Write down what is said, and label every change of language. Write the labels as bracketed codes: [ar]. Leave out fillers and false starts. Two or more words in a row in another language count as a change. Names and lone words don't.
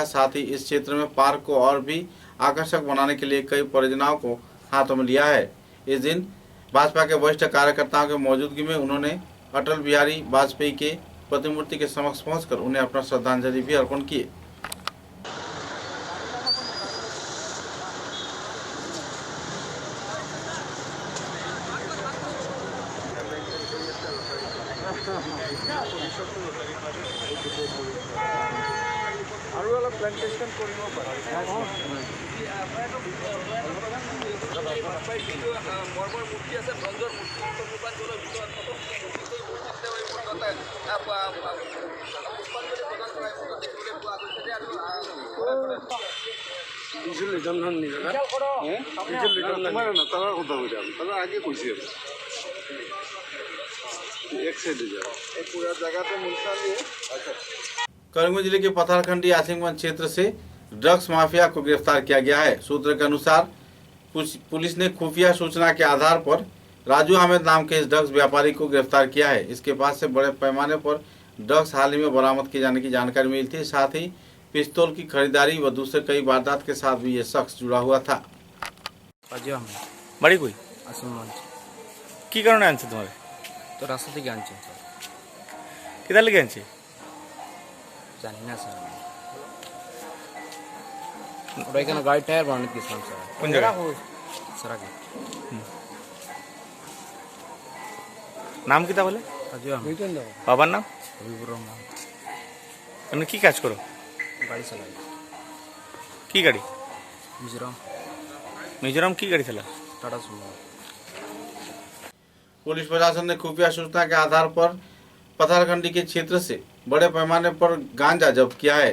[hi] साथ ही इस क्षेत्र में पार्क को और भी आकर्षक बनाने के लिए कई परियोजनाओं को हाथों में लिया है। इस दिन भाजपा के वरिष्ठ कार्यकर्ताओं की मौजूदगी में उन्होंने अटल बिहारी वाजपेयी के प्रतिमूर्ति के समक्ष पहुंचकर उन्हें अपना श्रद्धांजलि भी अर्पण किए। [as] আৰু অলপ প্লান্টেশন কৰিব পাৰা। মূৰ্তি আছে, ব্ৰঞ্জৰ মূৰ্তি [hi] करीमगंज जिले के पथरखंडी आसिमगंज क्षेत्र से ड्रग्स माफिया को गिरफ्तार किया गया है। सूत्र के अनुसार पुलिस ने खुफिया सूचना के आधार पर राजू अहमद नाम के इस ड्रग्स व्यापारी को गिरफ्तार किया है। इसके पास से बड़े पैमाने पर ड्रग्स हाल ही में बरामद किए जाने की जानकारी मिली थी। साथ ही पिस्तौल की खरीदारी व दूसरे कई वारदात के साथ भी ये शख्स जुड़ा हुआ था। [bn] বাড়ি কই? আসমান কি কারণে আনছে তোমার? তো রাস্তা থেকে আনছে কেদার লেগে আনছে? জানি না স্যার ওটা এখানে গাড়ি টায়ার বানাতে গেছিলাম স্যার। কোন জায়গায়? স্যার আগে নাম কি তাহলে? বাবার নাম? হবিবুর রহমান। তুমি কি কাজ করো? গাড়ি চালাই। কি গাড়ি? মিজোরাম মিজোরাম কি গাড়ি চালা? টাটা সুমো। [hi] पुलिस प्रशासन ने खुफिया सूचना के आधार पर पथरखंडी के क्षेत्र से बड़े पैमाने पर गांजा जब्त किया है।